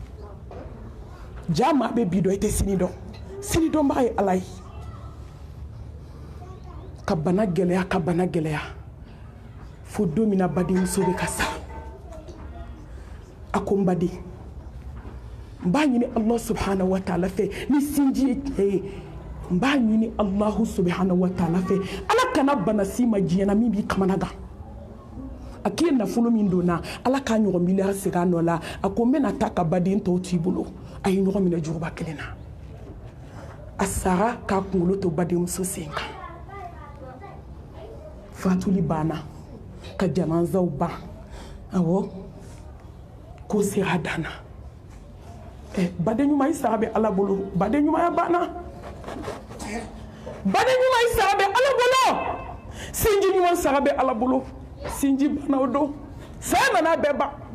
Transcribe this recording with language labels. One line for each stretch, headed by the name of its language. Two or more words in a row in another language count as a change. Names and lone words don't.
Bambara: ja maa bɛ bi dɔn i tɛ sini dɔnbaga ye ala ye ka bana gɛlɛya fo don min na badenmuso bɛ ka sa a ko n baden n b'a ɲini
Arabic: الله سبحانه وتعالى
Bambara: fɛ ni sinji ye tiɲɛ ye n b'a ɲini
Arabic: الله سبحانه وتعالى
Bambara: fɛ ala kana bana si ma diɲɛ na min b'i kamana gan a k'i ye nafolo min donna ala k'a ɲɔgɔn miliyari segin a nɔ la a ko n bɛna taa ka baden tɔw t'i bolo a ye ɲɔgɔn minɛ juguba kelen na a sara k'a kunkolo to badenmuso sen kan fatuli banna ka janazaw ban awɔ ko sera danna baden ɲuman i sara bɛ ala bolo baden ɲumanya banna baden ɲuman i sara bɛ ala bolo sinji ɲuman sara bɛ ala bolo sinji banna o don saya nana bɛɛ ban